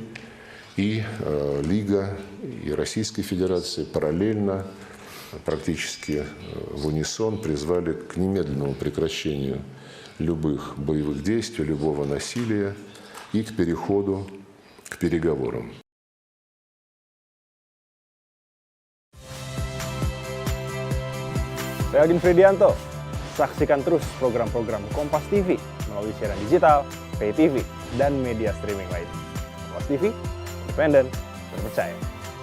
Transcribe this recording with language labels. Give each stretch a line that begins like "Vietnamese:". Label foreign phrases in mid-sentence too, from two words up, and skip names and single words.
Russian: И Лига, и Российская Федерация параллельно, практически в унисон призвали к немедленному прекращению любых боевых действий, любого насилия и к переходу к переговорам.
Indonesian: Saya Odin Fridianto. Saksikan terus program-program Kompas TV melalui siaran digital,
English: pay TV,
Indonesian: dan media streaming lain. Kompas TV, independen, terpercaya.